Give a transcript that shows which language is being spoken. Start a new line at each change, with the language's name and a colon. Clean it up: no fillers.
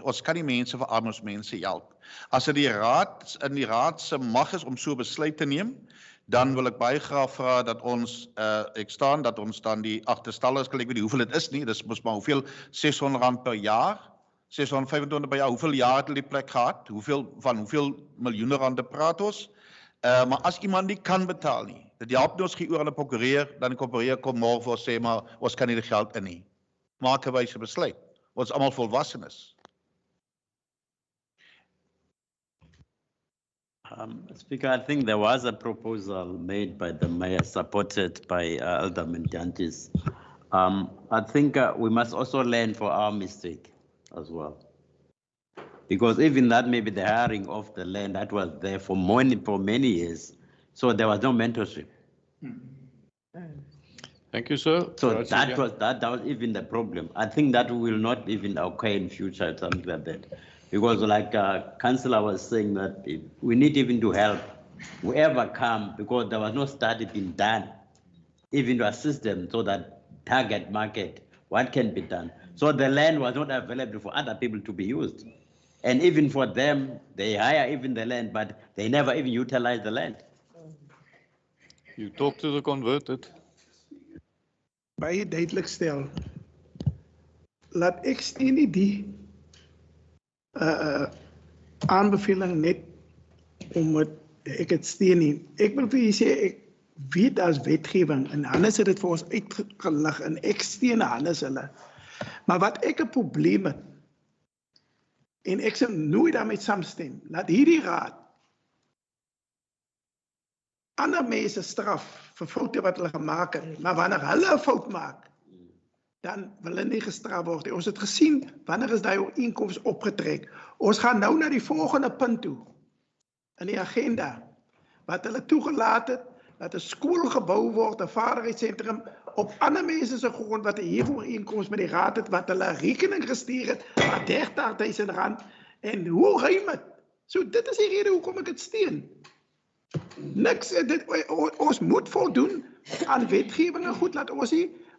Afrikaans: Ons kan nie mense verarm, ons mense help. As dit in die raad se mag is om so besluit te neem, dan wil ek baie graag vra dat ons, dat ons dan die agterstalliges, ek weet nie hoeveel dit is nie, dis mos maar hoeveel, R600 per jaar, 625 per jaar, hoeveel jaar het hulle die plek gehad, hoeveel miljoene rande praat ons, maar as iemand nie kan betaal nie, dit help nie ons gee oor aan 'n prokureur, dan die prokureur kom môre voor sê, maar ons kan nie die geld in nie. Maak 'n wyse besluit, ons almal volwassenes.
English: Speaker, I think there was a proposal made by the mayor, supported by Alderman Jantjies. I think we must also learn for our mistake as well. Because even that maybe the hiring of the land that was there for many years, so there was no mentorship. Thank you, sir. So that was even the problem. I think that will not even occur in future, something like that. Because like Councillor was saying that we need even to help whoever come, because there was no study being done, even to assist them so that target market, what can be done. So the land was not available for other people to be used. And even for them, they hire even the land, but they never even utilize the land. You talk to the converted.
Afrikaans: Baie duidelik stel, laat ek steun nie die aanbeveling net omdat ek het steun nie. Ek wil vir julle sê, ek weet as wetgewing en Hannes het dit vir ons uitgelig en ek steun Hannes hulle. Maar wat ek 'n probleem het, en ek sal nooit daarmee saamstem, laat hierdie raad ander mense straf vir foute wat hulle gemaak het, maar wanneer hulle 'n fout maak, dan wil hulle nie gestraf word. Ons het gesien, wanneer is daai ooreenkoms opgetrek. Ons gaan nou na die volgende punt toe, in die agenda, wat hulle toegelaat het, dat 'n skool gebou word, 'n vaardigheidssentrum, op ander mense se grond wat 'n huurooreenkoms met die raad het, wat hulle 'n rekening gestuur het, van R30.000, en hoe ruim het. So dit is die rede hoekom ek dit steun. Niks, ons moet voldoen aan wetgewinge, goed, laat ons nie